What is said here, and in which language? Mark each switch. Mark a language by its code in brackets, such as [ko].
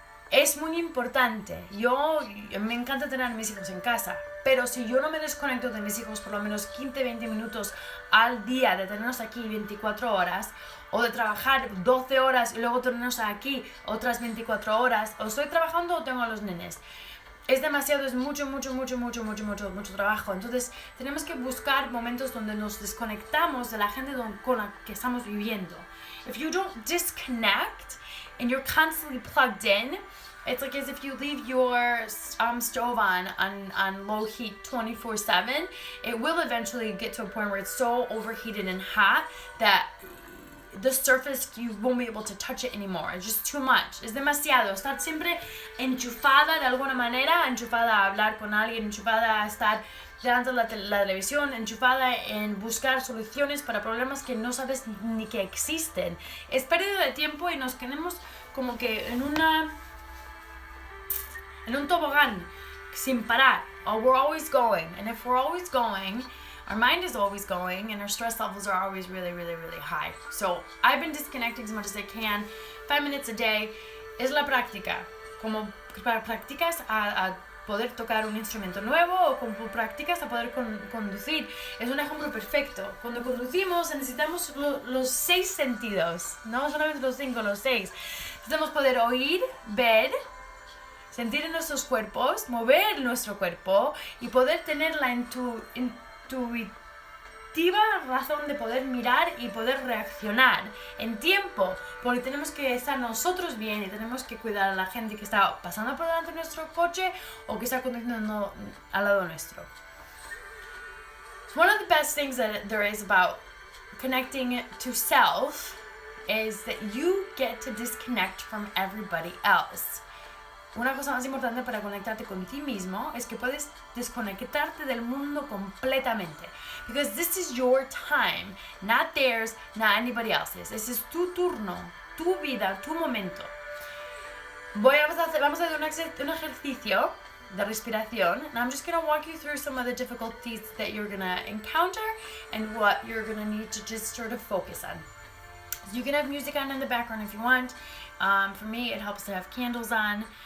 [es] Es muy importante. Me encanta tener a mis hijos en casa, pero si yo no me desconecto de mis hijos por lo menos 15-20 minutos al día, de tenerlos aquí 24 horas, o de trabajar 12 horas y luego tenerlos aquí otras 24 horas, o estoy trabajando o tengo a los nenes, es demasiado, es mucho trabajo. Entonces tenemos que buscar momentos donde nos desconectamos de la gente con la que estamos viviendo. [en] If you don't disconnect and you're constantly plugged in, it's like as if you leave your stove on low heat 24/7. It will eventually get to a point where it's so overheated and hot that the surface, you won't be able to touch it anymore. It's just too much. [es] Es demasiado. Estar siempre enchufada de alguna manera, enchufada a hablar con alguien, enchufada a estar delante de la televisión, enchufada en buscar soluciones para problemas que no sabes ni que existen. Es pérdida de tiempo y nos quedamos como que en un tobogán sin parar. [en] Oh, we're always going. And if we're always going, our mind is always going, and our stress levels are always really high. So I've been disconnecting as much as I can. 5 minutes a day [es] es la práctica. Como practicas a poder tocar un instrumento nuevo, o como practicas a poder conducir. Es un ejemplo perfecto. Cuando conducimos necesitamos los 6 sentidos, no solamente los 5, los 6. Necesitamos poder oír, ver, sentir en nuestros cuerpos, mover nuestro cuerpo y poder tener la intuitiva razón de poder mirar y poder reaccionar en tiempo, porque tenemos que estar nosotros bien y tenemos que cuidar a la gente que está pasando por delante de nuestro coche o que está conduciendo al lado nuestro. [en] One of the best things that there is about connecting to self is that you get to disconnect from everybody else. [es] Una cosa más importante para conectarte con ti mismo es que puedes desconectarte del mundo completamente. [en] Because this is your time, not theirs, not anybody else's. This is [es] tu turno, tu vida, tu momento. Vamos a hacer un ejercicio de respiración. [en] And I'm just going to walk you through some of the difficulties that you're going to encounter and what you're going to need to just sort of focus on. You can have music on in the background if you want. For me, it helps to have candles on.